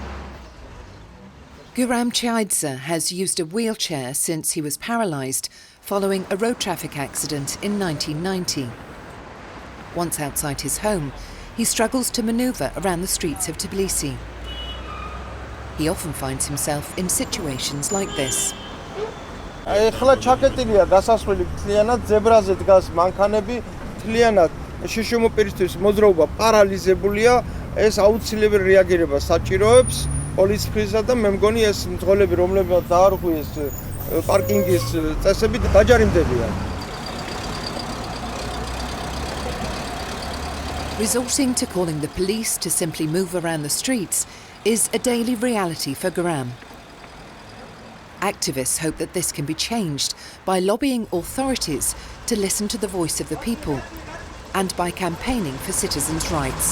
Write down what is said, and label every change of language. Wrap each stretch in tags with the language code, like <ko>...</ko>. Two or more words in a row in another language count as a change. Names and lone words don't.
<en>Guram Chaidze has used a wheelchair since he was paralysed following a road traffic accident in 1990. Once outside his home, he struggles to manoeuvre around the streets of Tbilisi. He often finds himself in situations like this.</en> <ka>ეხლა ჩაკეტილია გასასვლელი მთლიანად ზებრაზე დგას მანქანები მთლიანად შიშომოპირისთვის მოძრაობა პარალიზებულია ეს აუცილებელი რეაგირება საჭიროებს პოლიციის და მე მგონი ეს მძღოლები რომლებიც დაარღვიეს პარკინგის წესები დაჯარიმდებიან.</ka> <en>Resorting to calling the police to simply move around the streets is a daily reality for Graham. Activists hope that this can be changed by lobbying authorities to listen to the voice of the people and by campaigning for citizens' rights.</en>